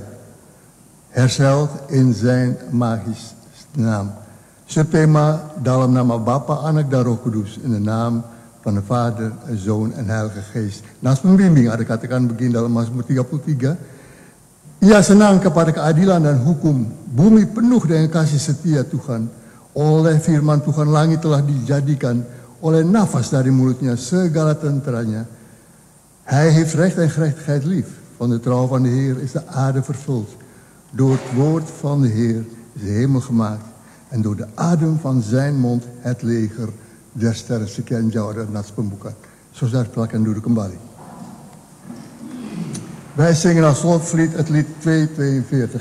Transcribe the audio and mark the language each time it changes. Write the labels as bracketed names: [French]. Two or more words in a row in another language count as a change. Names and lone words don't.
[Dutch] Hersteld in zijn magisch naam. [Indonesian] Subthema dalam nama Bapa, Anak dan Roh Kudus. [Dutch] In de naam van de Vader, Zoon en Heilige Geest. [Indonesian] Naast pembimbing ada katakan begini dalam Mazmur 33. Ia senang kepada keadilan dan hukum. Bumi penuh dengan kasih setia Tuhan. Oleh firman Tuhan langit telah dijadikan. Oleh nafas dari mulutnya segala tenteranya. [Dutch] Hij heeft recht en gerechtigheid lief. Van de trouw van de Heer is de aarde vervuld. Door het woord van de Heer is de hemel gemaakt. En door de adem van zijn mond het leger der sterren. [Indonesian] Sekian jauh dari nats pembukaan. Saudara silakan duduk kembali. [Dutch] Wij zingen als slotlied het lied 242.